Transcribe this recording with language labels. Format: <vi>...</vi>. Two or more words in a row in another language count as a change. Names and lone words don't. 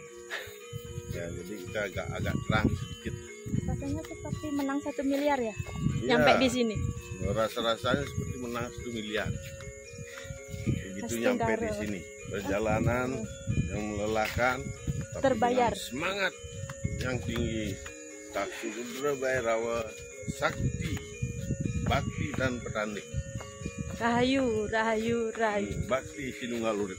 <id>Ya, jadi kita agak terang sedikit. Rasanya seperti menang 1 miliar ya? Ya, Nyampe di sini. Rasa-rasanya seperti menang 1 miliar. Begitu nyampe di sini. Perjalanan yang melelahkan, tapi terbayar. Semangat yang tinggi. Taksu Rudra Bhairawa, sakti, bakti dan petani. Rahayu, rahayu, rahayu. Bakti Sinunggalurit.</id>